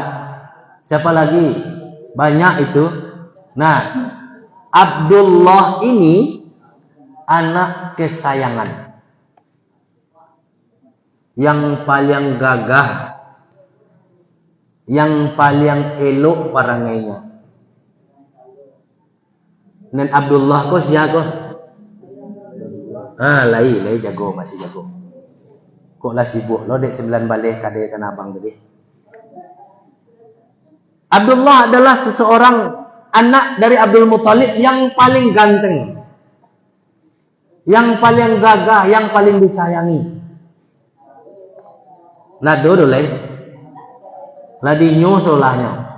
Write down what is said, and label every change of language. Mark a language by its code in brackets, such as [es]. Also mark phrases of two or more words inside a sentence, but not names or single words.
[id] Siapa lagi? Banyak itu. Nah, Abdullah ini anak kesayangan. Yang paling gagah, yang paling elok parangainya. Dan Abdullah kok siapa? [min] Lai jago, masih jago. Kok lah sibuk lo dek 9 balik kadai tanah abang tadi. [id] Abdullah adalah seseorang anak dari Abdul Muthalib yang paling ganteng, yang paling gagah, yang paling disayangi. [min] Nah dulu ladinyo solahnya.